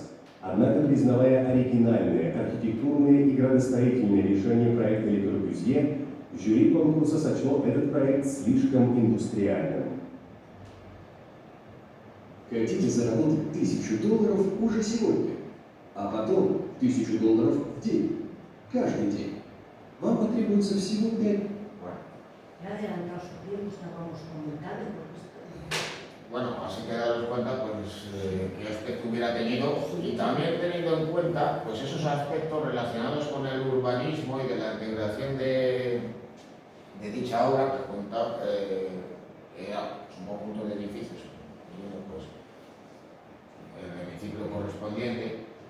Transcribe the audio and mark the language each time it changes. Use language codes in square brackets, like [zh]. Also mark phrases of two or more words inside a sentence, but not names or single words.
[ru] Однако, признавая оригинальные архитектурные и градостроительные решения проекта Ле Корбюзье, жюри конкурса сочло этот проект слишком индустриальным. Хотите заработать $1000 уже сегодня, а потом $1000 в день, каждый день. Вам потребуется всего 5. [es] Ya adelantado su tiempo, estábamos comentando. Bueno, así que daros cuenta pues, qué aspecto hubiera tenido y también teniendo en cuenta pues, esos aspectos relacionados con el urbanismo y de la integración de dicha obra que contaba, era un conjunto de edificios, pues, el hemiciclo correspondiente,